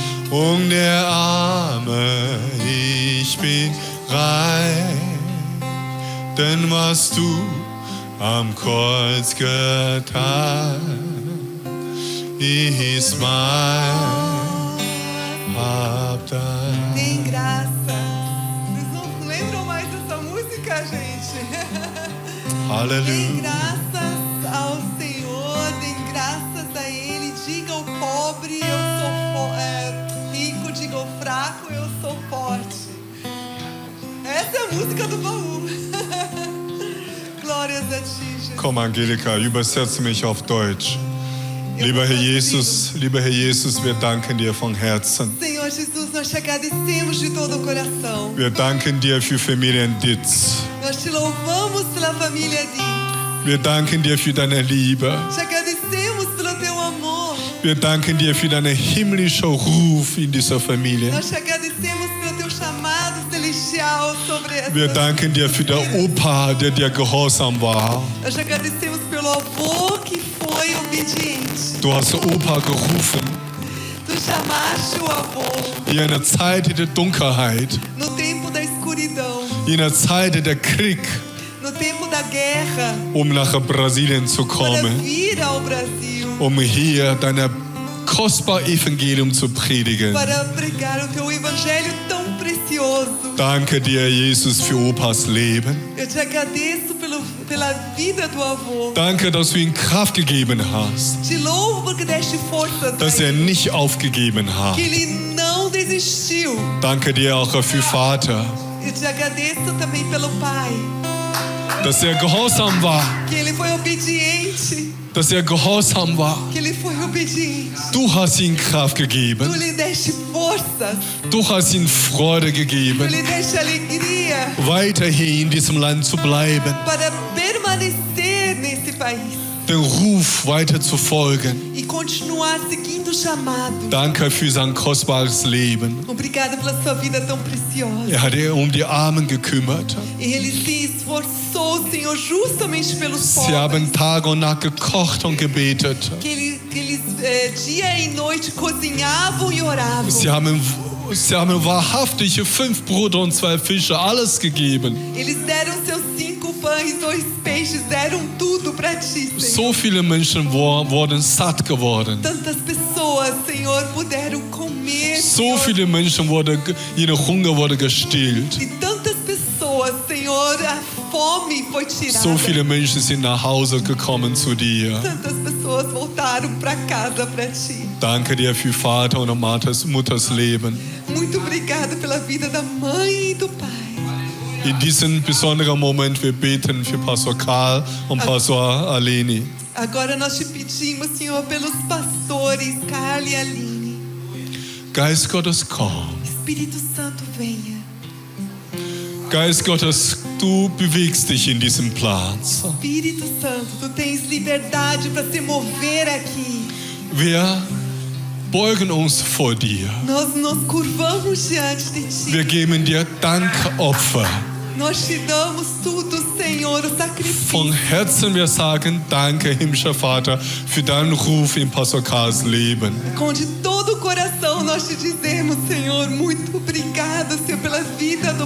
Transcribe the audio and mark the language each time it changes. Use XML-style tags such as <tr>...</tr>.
<de>Und der Arme, ich bin rein. Denn was du am Kreuz getan, ist mein. Hab Dank.</de> <pt>Tem graça. Vocês não lembram mais dessa música, gente? Tem Halleluja. graças ao Senhor, tem graças a Ele. Diga ao pobre, eu sou rico. Diga ao fraco, eu sou forte. Essa é a música do baú. Glórias a Ti, Jesus.</pt> <de>Komm, Angelika, übersetze mich auf Deutsch. Lieber Herr Jesus, wir danken dir von Herzen.</de> <pt>Senhor Jesus, nós te agradecemos de todo o coração.</pt> <de>Wir danken dir für Familien Ditz.</de> <pt>Nós te louvamos pela família Di.</pt> <de>Wir danken dir für deine Liebe.</de> <pt>Te agradecemos pelo teu amor.</pt> <de>Wir danken dir für deinen himmlischen Ruf in dieser Familie.</de> <pt>Nós te agradecemos pelo teu chamado celestial sobre essa</pt> <de>Wir danken dir für den Opa, der dir gehorsam war.</de> <pt>Nós te agradecemos pelo avô que foi obediente.</pt> <de>Du hast Opa gerufen</de> <pt>Tu chamaste o avô</pt> <de>in einer Zeit der Dunkelheit,</de> <pt>no tempo da escuridão,</pt> <de>in einer Zeit der Krieg,</de> <pt>no tempo da guerra,</pt> <de>nach Brasilien zu</de> <pt>para</pt> <de>kommen,</de> <pt>vir ao Brasil,</pt> <de>hier dein kostbares Evangelium zu predigen.</de> <pt>para pregar o teu evangelho tão precioso.</pt> <de>Danke dir, Jesus, für Opas Leben.</de> <pt>Eu te agradeço pela vida do avô.</pt> <de>Danke, dass du ihm Kraft gegeben hast,</de> <pt>Te louvo porque deste forças</pt> <de>dass</de> <pt>a ele,</pt> <de>nicht aufgegeben hat.</de> <pt>que ele não desistiu.</pt> <de>Danke dir auch für Vater,</de> <pt>Eu te agradeço também pelo pai,</pt> <de>dass gehorsam war,</de> <pt>que ele foi obediente,</pt> <de>dass gehorsam war.</de> <pt>que ele foi obediente.</pt> <de>Du hast ihm Kraft</de> <pt>Tu</pt> <de>gegeben,</de> <pt>lhe deste forças,</pt> <de>du hast ihm Freude</de> <pt>tu</pt> <de>gegeben,</de> <pt>lhe deste alegria</pt> <de>weiterhin in diesem Land zu bleiben,</de> <pt>para permanecer nesse país</pt> <de>den Ruf weiter zu folgen.</de> <pt>e continuar seguindo o chamado.</pt> <de>Danke für sein kostbares Leben.</de> <pt>Obrigada pela sua vida tão preciosa.</pt> <de>Hat die Armen gekümmert.</de> <pt>Ele se esforçou, Senhor, justamente pelos</pt> <de>Sie</de> <pt>pobres.</pt> <de>haben Tag und Nacht gekocht und gebetet.</de> <pt>Que eles dia e noite cozinhavam e oravam.</pt> <de>Sie haben wahrhaftige 5 Brote und 2 Fische alles gegeben.</de> <pt>Eles deram seus 5 pães, 2 peixes, deram tudo para ti, Senhor.</pt> <de>So viele Menschen wurden satt geworden.</de> <pt>Tantas pessoas, Senhor, puderam comer.</pt> <de>So</de> <pt>Senhor.</pt> <de>viele Menschen ihre Hunger wurde gestillt.</de> <pt>E tantas pessoas, Senhor, a fome foi tirada.</pt> <de>So viele Menschen sind nach Hause gekommen zu dir.</de> <pt>Tantas pessoas voltaram para casa para ti.</pt> <de>Danke dir für Vater und Mutters Leben.</de> <pt>Muito obrigada pela vida da mãe e do pai.</pt> <de>In diesem besonderen Moment, wir beten für Pastor Karl und Pastor Aleni.</de> <pt>Agora nós te pedimos, Senhor, pelos pastores Carla e Aline.</pt> <de>Geist Gottes, komm.</de> <pt>Espírito Santo, venha.</pt> <de>Geist Gottes, du bewegst dich in diesem Platz.</de> <pt>Espírito Santo, tu tens liberdade para se mover aqui.</pt> <de>Wir beugen uns vor dir.</de> <pt>Nós nos curvamos diante de ti.</pt> <de>Wir geben dir Dankopfer.</de> <pt>Nós te damos tudo, Senhor, o sacrifício.</pt> <de>Von Herzen wir sagen, danke, himmlischer Vater, für deinen Ruf in Pastor Karls Leben.</de> <pt>Com de todo o coração nós te dizemos, Senhor, muito obrigado, Senhor, pela vida do</pt>